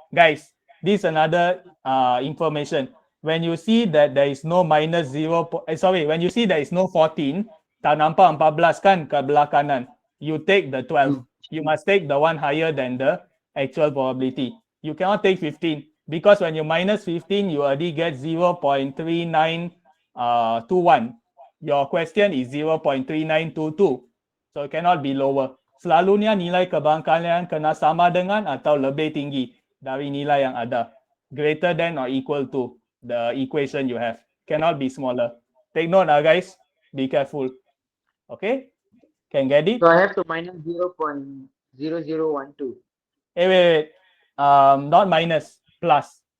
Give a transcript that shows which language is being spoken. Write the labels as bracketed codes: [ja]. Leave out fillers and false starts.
[en] Guys, this is another information. When you see that there is no minus 0, when you see there is no 14, [ms] tak nampak 14 kan ke belah kanan. [en] You take the 12. You must take the one higher than the actual probability. You cannot take 15 because when you minus 15, you already get 0.3921. Your question is 0.3922. So it cannot be lower. [ms] Selalunya nilai kebarangkalian kena sama dengan atau lebih tinggi dari nilai yang ada. [en] Greater than or equal to the equation you have. Cannot be smaller. Take note, guys. Be careful. Okay? Can get it? So I have to minus 0.0012. Wait. Not minus, plus.